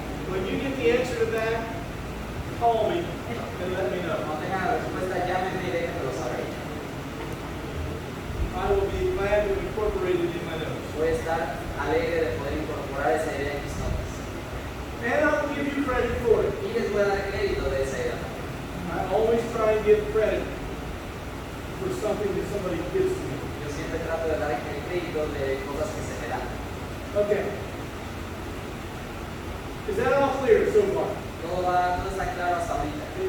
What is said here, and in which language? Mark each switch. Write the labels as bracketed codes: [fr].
[en] When you get the answer to that, call me and let me know. [es] Cuando tengan la respuesta, llámenme y déjenmelo saber. [en] I will be glad to incorporate it in my notes. [es] Voy a estar alegre de poder incorporar esa idea en mis notas. [en] And I will give you credit for it. [es] Y les voy a dar crédito de esa idea. [en] I always try and give credit for something that somebody gives to me. [es] Yo siempre trato de dar el crédito de cosas que se me dan. [en] Okay. Is that all clear so far? [es] Todo está claro hasta ahorita.